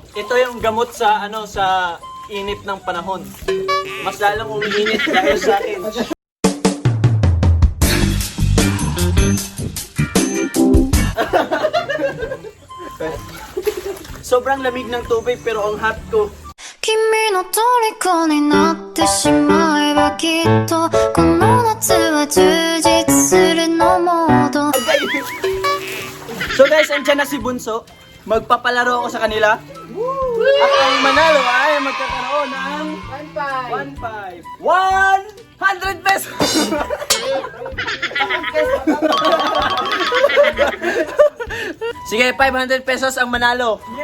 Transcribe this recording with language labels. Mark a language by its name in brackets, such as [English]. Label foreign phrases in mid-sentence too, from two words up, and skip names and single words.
[Filipino] Ito yung gamot sa sa init ng panahon. Mas lalong umiinit dahil sa akin. Sobrang lamig ng tubig pero ang hot ko. [Japanese] 君の虜になってしまえばきっとこの夏は充実するのモード [English] So guys, [Filipino] andyan na si Bunso. Magpapalaro ako sa kanila. At ang manalo ay magkakaroon ng 100 pesos! Sige, 500 pesos ang manalo.